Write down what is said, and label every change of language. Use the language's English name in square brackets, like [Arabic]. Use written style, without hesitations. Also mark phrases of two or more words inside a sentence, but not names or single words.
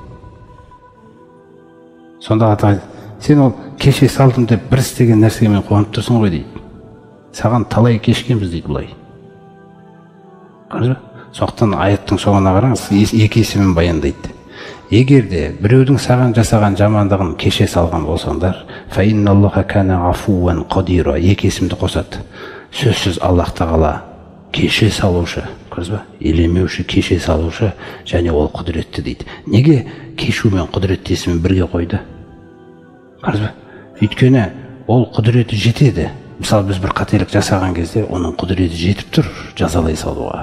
[Kazakh] Сонда ата, сен ол кеше салдым деп бір істеген нәрсеге мен қуанып тұрсың ғой дейді. Саған талай кешкенбіз дейді бұлай. Көрдіңіз бе? Сондықтан аяттың соңына қараңыз, екі есімін баяндайды. Егер де біреудің саған жасаған жамандығын кеше салған болсаңдар, [Arabic] فإن الله كان عفوا قديرا, [Kazakh] екі есімді қосады. Сөзсіз Аллах тағала кеше салушы, көрдіңіз бе? Елемеуші, кеше салушы, және ол құдіретті дейді. Неге кешу мен құдіретті есімін бірге қойды? Көрдіңіз бе? Өйткені ол құдіреті жетеді. Мысалы, біз бір қателік жасаған кезде, оның құдіреті жетіп тұр жазалай салуға.